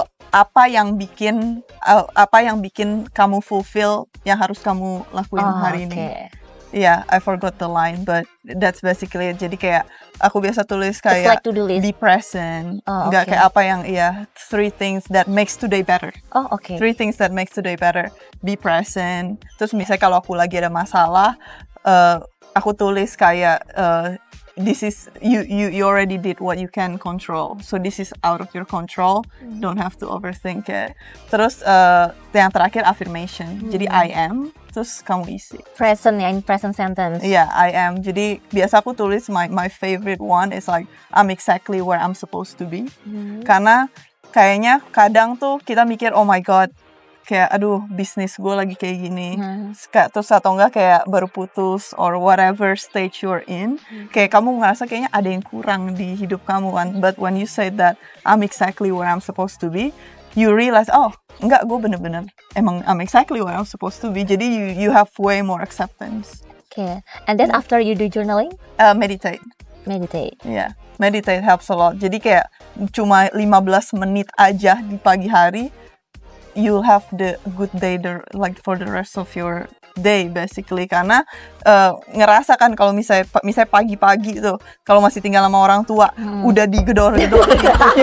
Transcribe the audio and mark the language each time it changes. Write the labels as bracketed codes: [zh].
[id] apa yang bikin kamu fulfill yang harus kamu lakuin hari ini. [en] Yeah, I forgot the line, but that's basically it. [id] Jadi kayak aku biasa tulis kayak [en] like to-do list. Be present. [id] Nggak kayak apa yang [en] 3 things that makes today better. 3 things that makes today better. [id] Be present. Terus misalnya kalau aku lagi ada masalah, aku tulis kayak [en] this is you already did what you can control. So this is out of your control. Don't have to overthink it. [id] Terus yang terakhir affirmation. Jadi [en] I am. [id] Terus kamu isi. [en] Present ya, in present sentence. Yeah, I am. [id] Jadi biasa aku tulis [en] my favorite one is like I'm exactly where I'm supposed to be. [id] Karena kayaknya kadang tuh kita mikir [en] oh my god, [id] kayak aduh bisnis gue lagi kayak gini. Terus atau enggak kayak baru putus [en] or whatever stage you're in. [id] Kayak kamu ngerasa kayaknya ada yang kurang di hidup kamu kan. [en] But when you say that I'm exactly where I'm supposed to be, you realize, [id] oh, enggak, gue bener-bener emang [en] I'm exactly where I'm supposed to be. [id] Jadi [en] you have way more acceptance. And then after you do journaling? Meditate. Yeah, meditate helps a lot. [id] Jadi kayak cuma 15 menit aja di pagi hari, [en] you'll have the good day like for the rest of your day basically. [id] Karena ngerasa kan kalau misalnya pagi-pagi tuh kalau masih tinggal sama orang tua udah digedor-gedor gitu.